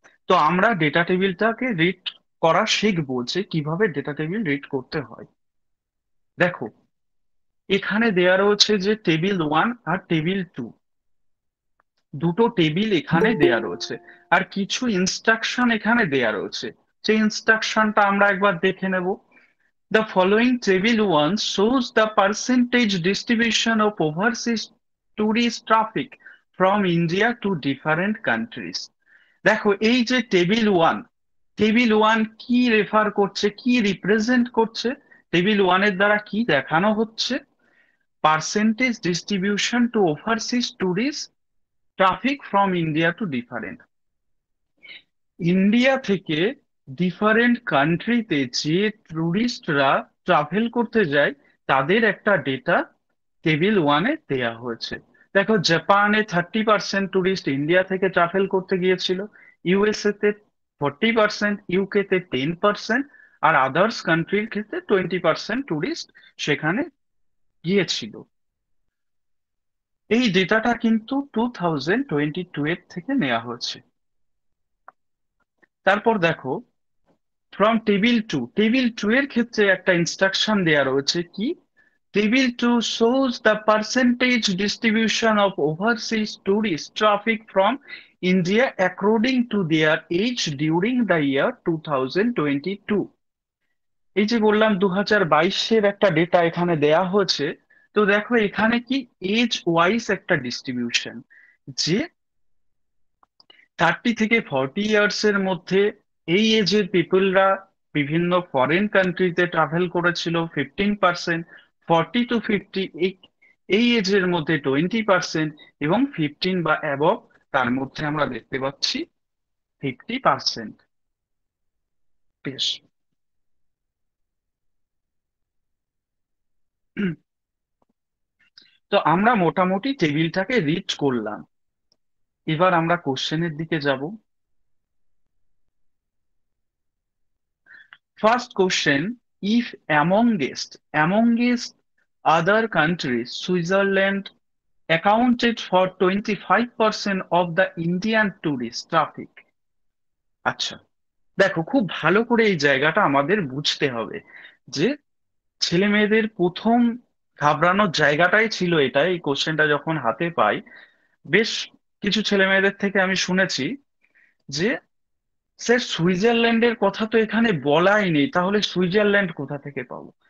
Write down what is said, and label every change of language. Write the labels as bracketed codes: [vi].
[bn] তো আমরা data টেবিলটাকে read করা শিখবো যে কিভাবে ডেটা টেবিল রিড করতে হয়। দেখো, এখানে দেয়া রয়েছে যে টেবিল 1 আর টেবিল 2, দুটো টেবিল এখানে দেয়া রয়েছে, আর কিছু ইনস্ট্রাকশন এখানে দেয়া রয়েছে। সেই ইনস্ট্রাকশনটা আমরা একবার দেখে নেব। [en] The following table 1 shows the percentage distribution of overseas tourist traffic from India to different countries. [bn] দেখো, এই যে টেবিল 1 কি রেফার করছে, কি রিপ্রেজেন্ট করছে, টেবিল 1 এর দ্বারা কি দেখানো হচ্ছে? [en] Percentage distribution to overseas tourist traffic from India to different. [bn] India থেকে ডিফারেন্ট কান্ট্রিতে যে ট্যুরিস্টরা ট্রাভেল করতে যায় তাদের একটা ডেটা টেবিল 1-এ দেয়া হয়েছে। দেখো, জাপানে 30% ট্যুরিস্ট ইন্ডিয়া থেকে ট্রাভেল করতে গিয়েছিল, ইউএসএ তে 40%, ইউকে তে 10%, আর আদার্স কান্ট্রির ক্ষেত্রে 20% ট্যুরিস্ট সেখানে গিয়েছিল। এই ডেটাটা কিন্তু 2022 এর থেকে নেওয়া হয়েছে। তারপর দেখো, ফ্রম টেবিল 2 এর ক্ষেত্রে একটা ইনস্ট্রাকশন দেয়া রয়েছে কি? [en] Table 2 shows the percentage distribution of overseas tourist traffic from India according to their age during the year 2022। [bn] এই যে বললাম 2022-এর একটা ডেটা এখানে দেয়া হয়েছে। তো দেখো, এখানে কি এজ ওয়াইজ একটা ডিস্ট্রিবিউশন, যে 30 থেকে 40 ইয়ার্স এর মধ্যে এই এজের পিপলরা বিভিন্ন ফরেন কান্ট্রিতে ট্রাভেল করেছিল 15%, 40 to 50 এই এজের মধ্যে 20%, এবং 15 বা অ্যাবভ তার মধ্যে আমরা দেখতে পাচ্ছি 50%। বেশ, তো আমরা মোটামুটি টেবিলটাকে রিড করলাম। এবার আমরা কোশ্চেনের দিকে যাব। [en] First question: if amongst other countries, Switzerland accounted for 25% of the Indian tourist traffic. [bn] আচ্ছা, দেখো, খুব ভালো করে এই জায়গাটা আমাদের বুঝতে হবে যে ছেলে মেয়েদের প্রথম ঘাবড়ানোর জায়গাটাই ছিল এটা। এই কোশ্চেনটা যখন হাতে পাই, বেশ কিছু ছেলে মেয়েদের থেকে আমি শুনেছি যে স্যার, সুইজারল্যান্ডের কথা তো এখানে বলাই নেই, তাহলে সুইজারল্যান্ড কোথা থেকে পাবো?